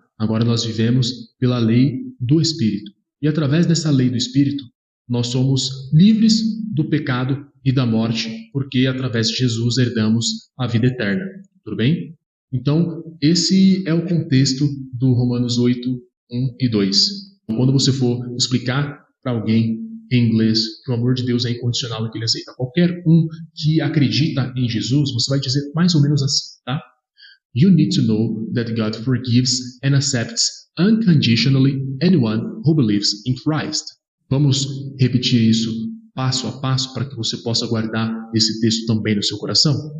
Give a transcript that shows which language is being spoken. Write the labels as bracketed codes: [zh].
[pt] Agora nós vivemos pela lei do Espírito. E através dessa lei do Espírito, nós somos livres do pecado e da morte, porque através de Jesus herdamos a vida eterna. Tudo bem? Então, esse é o contexto do Romanos 8, 1 e 2. Quando você for explicar para alguém em inglês que o amor de Deus é incondicional e que ele aceita qualquer um que acredita em Jesus, você vai dizer mais ou menos assim, tá? [en] You need to know that God forgives and accepts unconditionally anyone who believes in Christ. [pt] Vamos repetir isso passo a passo para que você possa guardar esse texto também no seu coração?